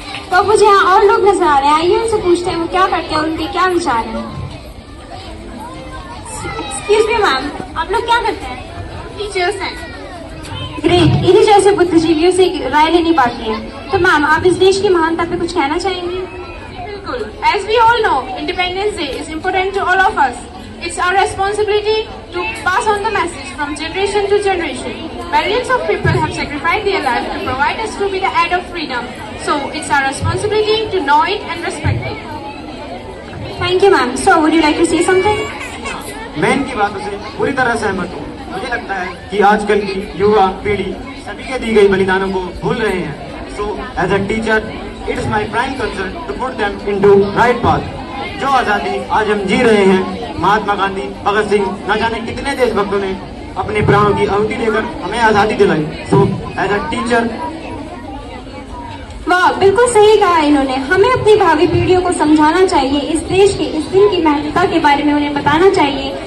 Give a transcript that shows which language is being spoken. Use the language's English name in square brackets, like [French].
[Hindi] तो मुझे यहाँ और लोग नजर आ रहे हैं, आइए उनसे पूछते हैं वो क्या करते हैं, उनके क्या विचार हैं। एक्सक्यूज मी मैम, आप लोग क्या करते हैं? टीचर्स हैं। ग्रेट, इन्हीं जैसे बुद्धिजीवियों से राय लेनी बाकी है। तो मैम, आप इस देश की महानता पे कुछ कहना चाहेंगे? बिल्कुल। [English] As we all know, Independence Day is important to all of us. It's our responsibility to pass on the message from generation to generation. Millions of people have sacrificed their life to provide us to be the heir of freedom. So it's our responsibility to know it and respect it. Thank you ma'am. So would you like to say something? [Hindi] मैं इनकी बातों से पूरी तरह सहमत हूँ। मुझे लगता है कि आजकल की युवा पीढ़ी सभी के दी गई बलिदानों को भूल रहे हैं। [English] So as a teacher, it is my prime concern to put them into right path. [Hindi] जो आजादी आज हम जी रहे हैं, महात्मा गांधी, भगत सिंह, न जाने कितने देशभक्तों ने अपने प्राणों की आहुति देकर हमें आजादी दिलाई। [English] So as a teacher, [Hindi] वाह, बिल्कुल सही कहा इन्होंने। हमें अपनी भावी पीढ़ियों को समझाना चाहिए, इस देश के इस दिन की महत्वता के बारे में उन्हें बताना चाहिए।